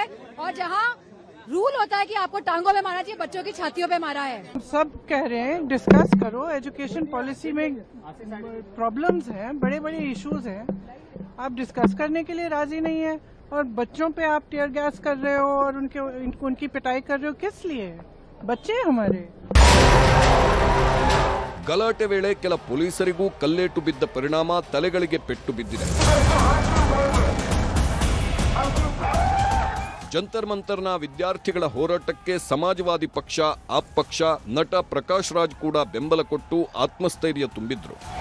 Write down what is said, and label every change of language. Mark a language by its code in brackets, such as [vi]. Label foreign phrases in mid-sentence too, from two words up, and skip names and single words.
[hi] और जहाँ रूल होता है कि आपको टांगों पे मारना चाहिए, बच्चों की छातियों पे मारा है। सब कह रहे हैं डिस्कस करो, [en] education policy [hi] में प्रॉब्लम्स हैं, बड़े बड़े इश्यूज हैं, आप डिस्कस करने के लिए राजी नहीं है और बच्चों पे आप [en] tear gas [hi] कर रहे हो और उनकी पिटाई कर रहे हो, किस लिए? बच्चे हमारे। [kn] ಗಲಾಟೆ ವೇಳೆ ಕೆಲ ಪೊಲೀಸರಿಗೂ ಕಲ್ಲೇಟು ಬಿದ್ದ ಪರಿಣಾಮ ತಲೆಗಳಿಗೆ ಪೆಟ್ಟು ಬಿದ್ದಿದೆ. ಜಂತರ್ ಮಂತರ್ನ ವಿದ್ಯಾರ್ಥಿಗಳ ಹೋರಾಟಕ್ಕೆ ಸಮಾಜವಾದಿ ಪಕ್ಷ, ಆಪ್ ಪಕ್ಷ, ನಟ ಪ್ರಕಾಶ್ ರಾಜ್ ಕೂಡ ಬೆಂಬಲ ಕೊಟ್ಟು ಆತ್ಮಸ್ಥೈರ್ಯ ತುಂಬಿದ್ರು.